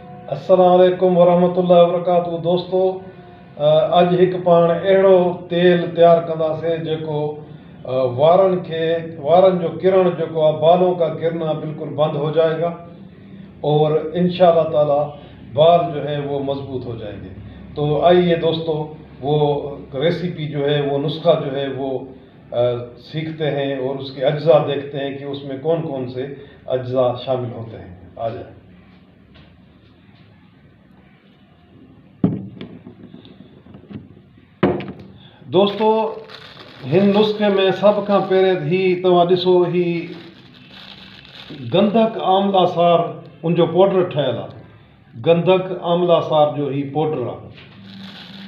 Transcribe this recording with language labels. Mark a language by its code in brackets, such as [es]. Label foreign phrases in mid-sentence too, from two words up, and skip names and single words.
[ar] السلام عليكم ورحمة الله وبركاته. [sd] दोस्तों, अॼु हिकु पाण अहिड़ो तेल तयारु कंदासीं जेको वारनि जो किरण जेको आहे, [hi] बालों का गिरना बिल्कुल बंद हो जाएगा और [ar] إن شاء الله تعالى [hi] बाल जो है वो मजबूत हो जाएंगे। तो आइए दोस्तों, वो रेसिपी जो है, वो नुस्खा जो है वो सीखते हैं और उसके अज्जा देखते हैं कि उसमें कौन कौन से अज्जा शामिल होते हैं। आ जाए। दोस्तों, [sd] हिन नुस्खे में सब खां पहिरें ही तव्हां ॾिसो, ही गंधक आमला सार उनजो पाउडर ठहियल आहे। गंधक आमला सार जो ही पाउडर आहे।